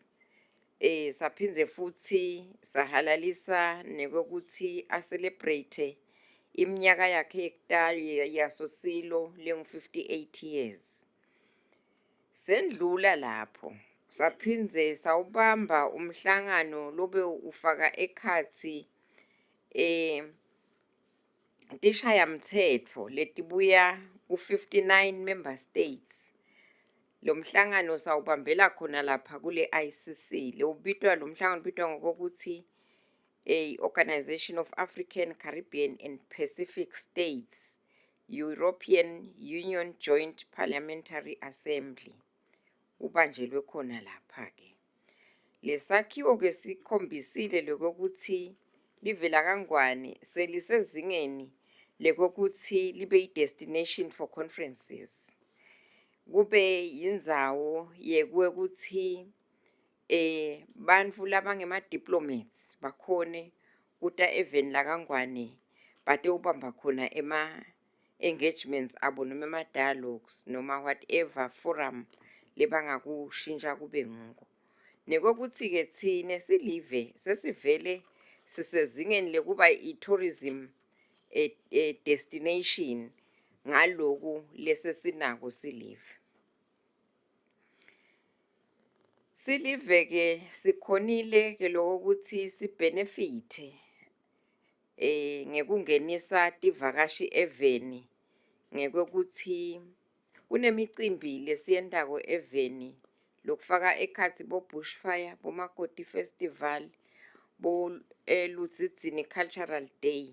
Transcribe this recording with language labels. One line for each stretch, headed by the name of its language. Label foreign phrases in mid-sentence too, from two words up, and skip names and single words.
Swati: Saphinze futhi sahalalisa nekokuthi a celebrate iminyaka yakhe yekutali yaSosilo lengu 58 years. Sendlula lapho saphinze sawubamba umhlangano lobe ufaka ekhatsi tishayamtsetfo letibuya ku-59
English: member states.
Swati: Lo mhlangano sawubambela khona lapha kule ICC. Lo mhlangano ubitwa ngokuthi Organization of African, Caribbean and Pacific States, European Union Joint Parliamentary Assembly. Ubanjelwe khona lapha ke. Lesakhiwo ke sikhombisile lokuthi livela kangwane selisezingeni lekokuthi libe i-
English: destination for conferences.
Swati: Kube yindzawo yekuthi bantfu labangema diplomats bakhone kuta event la kangwane bate ubamba khona engagements abo noma ema dialogues noma
English: whatever forum
Swati: lebangakushintsha kube nguko. Nekokuthi ke thine silive sesivele sisezingeni lekuba i-
English: tourism destination
Swati: ngaloku lesesinako silive. Silive ke sikhonile ke lokuthi sibenefite ngekungenisa tivakashi eveni ngekuthi kunemicimbi lesiyentako eveni lokufaka ekhatsi bo Bushfire, bo Makoti Festival, bo Ludzidzini Cultural Day.